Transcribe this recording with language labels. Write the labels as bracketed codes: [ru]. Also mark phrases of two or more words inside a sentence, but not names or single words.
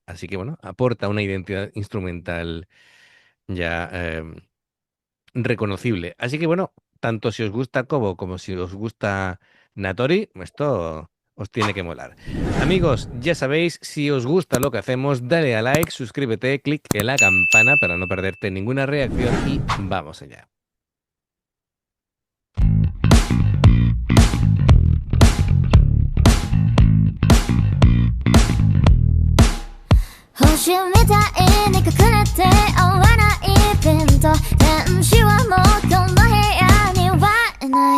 [es] Así que bueno, aporta una identidad instrumental ya reconocible. Así que bueno, tanto si os gusta Kobo como si os gusta Natori, esto os tiene que molar. Amigos, ya sabéis, si os gusta lo que hacemos, [en] dale a like, [es] suscríbete, clic en la campana para no perderte ninguna reacción y vamos allá. [ja] 星みたいに隠れて合わないピント天使はもうこの部屋にはいない